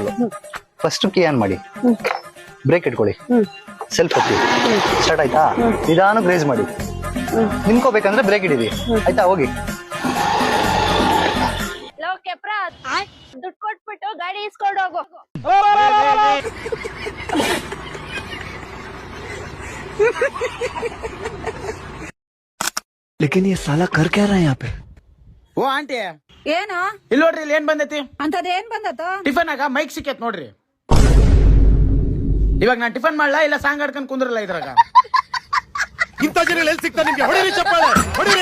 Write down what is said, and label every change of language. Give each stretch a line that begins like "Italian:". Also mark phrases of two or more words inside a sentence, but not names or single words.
English: first key on
Kannada: ಮಾಡಿ, ಬ್ರೇಕ್ ಇಟ್ಕೊಳ್ಳಿ, ಸೆಲ್ಫ್ ಹೊತ್ತಿ, ಸ್ಟಾರ್ಟ್ ಆಯ್ತಾ? ನಿಧಾನಕ್ಕೆ ರೇಸ್ ಮಾಡಿ, ನಿಂತ್ಕೋಬೇಕಂದ್ರೆ ಬ್ರೇಕ್ ಹಿಡೀರಿ, ಆಯ್ತಾ? ಹೋಗಿ. ದುಡ್ಡು ಕೊಟ್ಬಿಟ್ಟು ಗಾಡಿ ಇಸ್ಕೊಂಡು ಹೋಗು.
Hindi: लेकिन ये साला कर क्या रहा है यहाँ पे?
Kannada: ಓ ಆಂಟಿ, ಏನು ಇಲ್ಲಿ ನೋಡ್ರಿ, ಇಲ್ಲಿ ಏನ್ ಬಂದೈತಿ ಅಂತದ್ ಏನ್ ಬಂದತ್ತ? ಟಿಫನ್ ಆಗ ಮೈಕ್ ಸಿಕ್ಕೇತ್ ನೋಡ್ರಿ. ಇವಾಗ ನಾನ್ ಟಿಫನ್ ಮಾಡ್ಲಾ ಇಲ್ಲ ಸಾಂಗ್ ಆಡ್ಕೊಂಡ್ ಕುಂದ್ರಲ್ಲ ಇದ್ರಾಗ? ಇಂಥ ಜನ ಎಲ್ಲಿ ಸಿಗ್ತಾ ನಿಮ್ಗೆ? ಹೊಡಿರಿ ಚಪ್ಪಾಳೆ, ಹೊಡಿರಿ.